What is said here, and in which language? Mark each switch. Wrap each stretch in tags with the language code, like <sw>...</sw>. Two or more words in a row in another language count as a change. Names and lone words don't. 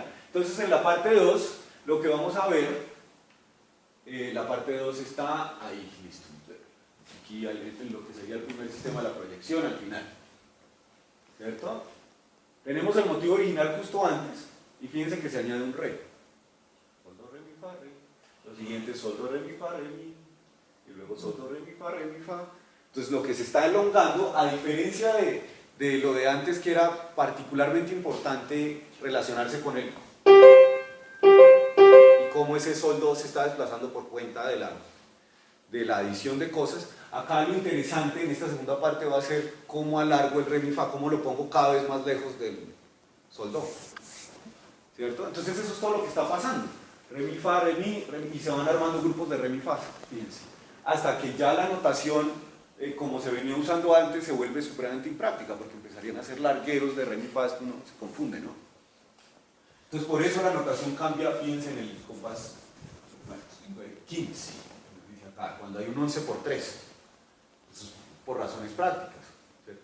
<es>Entonces en la parte 2 lo que vamos a ver, la parte 2 está ahí, listo. Aquí en lo que sería el primer sistema, la proyección al final, ¿cierto? Tenemos el motivo original justo antes y fíjense que se añade un re. Sol, do, re, mi, fa, re. Lo siguiente es sol, do, re, mi, fa, re, mi, y luego sol, do, re, mi, fa, re, mi, fa. Entonces lo que se está elongando, a diferencia de lo de antes, que era particularmente importante relacionarse con él, y cómo ese sol do se está desplazando por cuenta de la adición de cosas, acá lo interesante en esta segunda parte va a ser cómo alargo el re mi fa, cómo lo pongo cada vez más lejos del sol do, ¿cierto? Entonces eso es todo lo que está pasando, re mi fa, re mi, y se van armando grupos de re mi fa, fíjense, hasta que ya la notación, como se venía usando antes, se vuelve supremamente impráctica, porque empezarían a ser largueros de re mi fa, esto uno se confunde, ¿no? Entonces por eso la notación cambia, fíjense en el compás 15, dice acá, cuando hay un 11 por 3, eso es por razones prácticas, ¿cierto?</es>